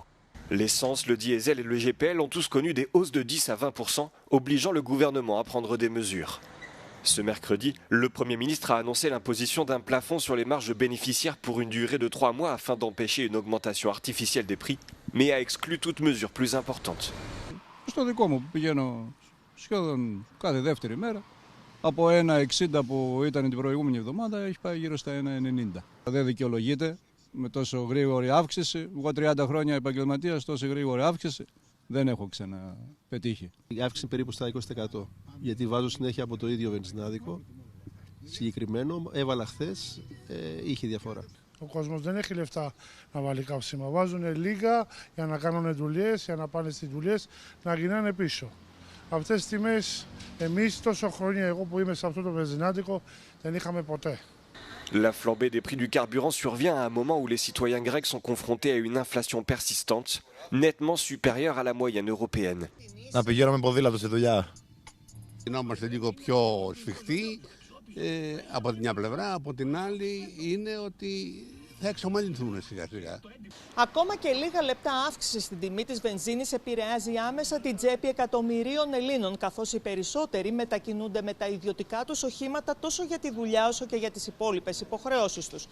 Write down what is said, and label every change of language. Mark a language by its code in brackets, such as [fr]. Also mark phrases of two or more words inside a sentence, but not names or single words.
[fr] L'essence, le diesel et le GPL ont tous connu des hausses de 10 à 20%, obligeant le gouvernement à prendre des mesures. Ce mercredi, le Premier ministre a annoncé l'imposition d'un plafond sur les marges bénéficiaires pour une durée de 3 mois afin d'empêcher une augmentation artificielle des prix, mais a exclu toute mesure plus importante. [el] Από 1,60 που ήταν την προηγούμενη εβδομάδα έχει πάει γύρω στα 1,90. Δεν δικαιολογείται με τόσο γρήγορη αύξηση. Εγώ 30 χρόνια επαγγελματίας, τόσο γρήγορη αύξηση δεν έχω ξαναπετύχει. Η αύξηση περίπου στα 20%. Γιατί βάζω συνέχεια από το ίδιο βενζινάδικο. Συγκεκριμένο, έβαλα χθες, είχε διαφορά. Ο κόσμος δεν έχει λεφτά να βάλει καύσιμα. Βάζουν λίγα για να κάνουν δουλειές, για να πάνε στις δουλειές, να γυρνάνε πίσω. Αυτές τις τιμές εμείς τόσο χρόνια, εγώ που είμαι σε αυτό το βενζινάδικο, δεν είχαμε ποτέ. [fr] La flambée des prix du carburant survient à un moment où les citoyens grecs sont confrontés à une inflation persistante, nettement supérieure à la moyenne européenne. [el] Να πηγαίνουμε ποδήλατο στη δουλειά. Είμαστε λίγο πιο σφιχτοί από την μια πλευρά, από την άλλη είναι ότι θα εξομαλυνθούν σιγά σιγά. Ακόμα και λίγα λεπτά αύξηση στην τιμή της βενζίνης επηρεάζει άμεσα την τσέπη εκατομμυρίων Ελλήνων, καθώς οι περισσότεροι μετακινούνται με τα ιδιωτικά τους οχήματα τόσο για τη δουλειά όσο και για τις υπόλοιπες υποχρεώσεις τους.